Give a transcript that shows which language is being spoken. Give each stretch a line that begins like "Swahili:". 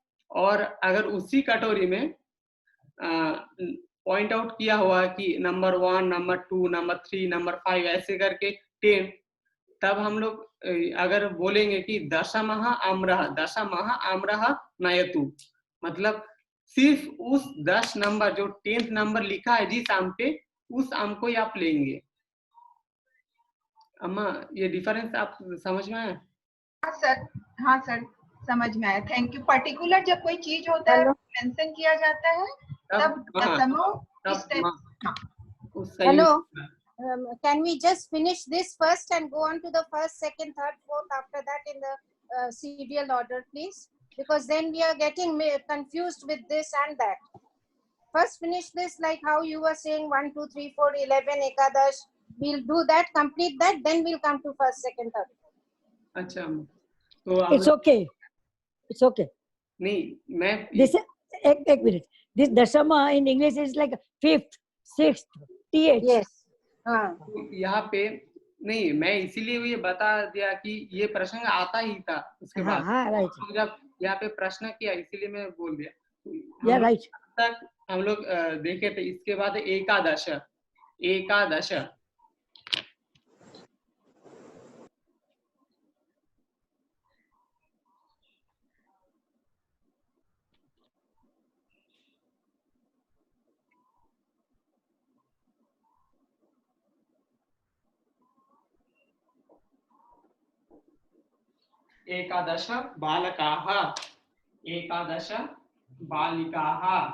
Hindi: और अगर उसी कटोरी में पॉइंट आउट किया हुआ कि नंबर 1, नंबर 2, नंबर 3, नंबर 5 ऐसे करके 10, तब हम लोग अगर बोलेंगे कि
Sanskrit: दशमः आम्रः नयतु,
Hindi: मतलब सिर्फ उस 10 नंबर जो 10th नंबर लिखा है जिस आम पे, उस आम को ही आप लेंगे। अम्मा ये डिफरेंस आप समझ में आया? हाँ सर समझ में आया, थैंक यू। पर्टिकुलर जब कोई चीज होता है मेंशन किया जाता है तब दशमों इस type.
English: Hello. Can we just finish this first and go on to the first, second, third, fourth after that in the serial order, please? Because then we are getting confused with this and that. First finish this like how you were saying 1, 2, 3, 4, 11, Ekadash. We'll do that, complete that, then we'll come to first, second, third.
Hindi: अच्छा, तो
English: It's okay. It's okay.
Hindi: नहीं, मैं
English: This एक minute. This dashama in English is like 5th, 6th, th. Yes. हाँ.
Hindi: यहाँ पे नहीं, मैं इसीलिए ये बता दिया कि ये प्रश्न आता ही था उसके बाद। हाँ राइट। हम जब यहाँ पे प्रश्न किया इसीलिए मैं बोल दिया। या राइट। तक हम लोग देखे थे। इसके बाद
Sanskrit: एकादश, एकादश एकादश बालकाः, एकादश बालिकाः।